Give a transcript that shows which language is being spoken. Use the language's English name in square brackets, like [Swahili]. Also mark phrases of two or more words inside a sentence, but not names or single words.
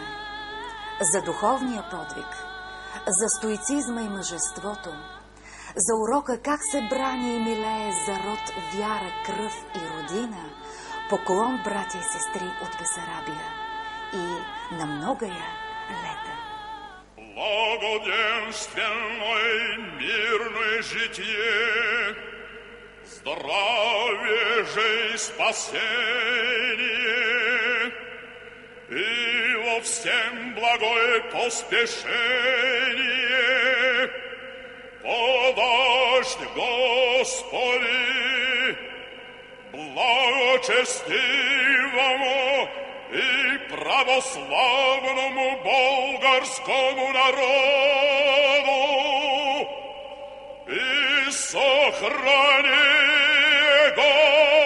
[Bulgarian] За духовния подвиг, за стоицизма и мъжеството, за урока как се брани и милее за род, вяра, кръв и родина, поклон, братя и сестри от Бесарабия и на [Church Slavic] многая лета. Благоденственное мирное житие, здравие же и спасение, и во всем благое поспешение подашь, Господи, благочестивому и православному болгарскому народу, и сохрани его